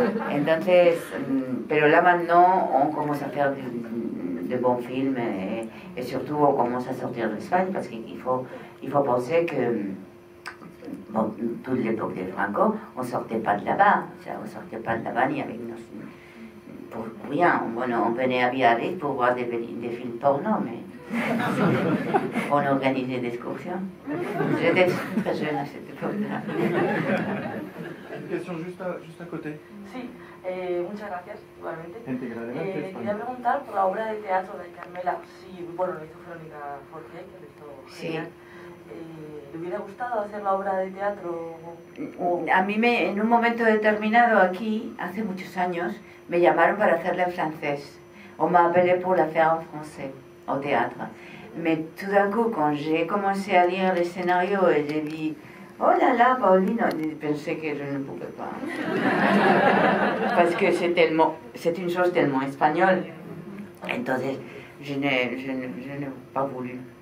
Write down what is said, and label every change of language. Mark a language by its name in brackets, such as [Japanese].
[Spanish] Entonces, pero [French] là maintenant, on commence à faire de bons films et surtout on commence à sortir d'Espagne parce qu'il faut penser que bon, toute l'époque de Franco, on ne sortait pas de là-bas, on ne sortait pas de là-bas ni avec nos... Pour rien, on venait à Biarritz pour voir des films porno, mais on organisait des excursions. J'étais très jeune à cette époque-là. Une question juste à côté. [Spanish] Sí, muchas gracias, igualmente. Quería preguntar por la obra de teatro de Carmela, si, bueno, lo hizo Verónica Forqué, que lo hizo genial. ¿Le hubiera gustado hacer la obra de teatro? A mí en un momento determinado aquí, hace muchos años, me llamaron para hacerla en francés. [French] On m'a appelé pour la faire en français, au théâtre. Mais tout d'un coup, quand j'ai commencé à lire le scénario et j'ai dit oh là là, Pauline, je pensais que je ne pouvais pas. Parce que c'est une chose tellement espagnole. [Spanish] Entonces, [French] je n'ai pas voulu.